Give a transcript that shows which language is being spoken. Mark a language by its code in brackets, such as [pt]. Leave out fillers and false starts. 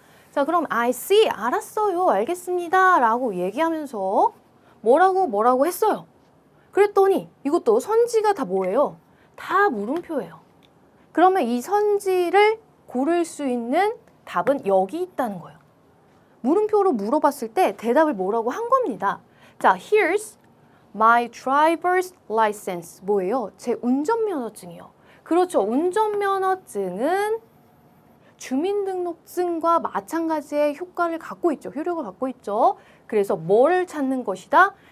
[ko] 자, 그럼 [en] I see, [ko] 알았어요, 알겠습니다 라고 얘기하면서 뭐라고 했어요. 그랬더니 이것도 선지가 다 뭐예요? 다 물음표예요. 그러면 이 선지를 고를 수 있는 답은 여기 있다는 거예요. 물음표로 물어봤을 때 대답을 뭐라고 한 겁니다. [en] 자, here's my driver's license. [ko] 뭐예요? 제 운전면허증이요. 그렇죠. 운전면허증은 주민등록증과 마찬가지의 효과를 갖고 있죠. 효력을 갖고 있죠. 그래서 뭐를 찾는 것이다?